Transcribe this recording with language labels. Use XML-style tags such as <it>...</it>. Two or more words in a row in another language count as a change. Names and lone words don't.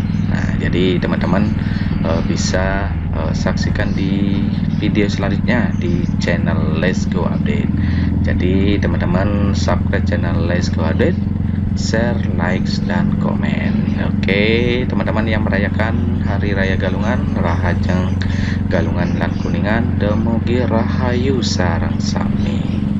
<id>Nah, jadi teman-teman bisa saksikan di video selanjutnya di channel Let's Go Update. Jadi teman-teman subscribe channel</id> <en>Let's Go Update,</en> <id>share, likes, dan komen. Oke, teman-teman yang merayakan Hari Raya Galungan,</id> <ban>Rahajeng Galungan lan Kuningan, Demugi Rahayu sareng sami.</ban>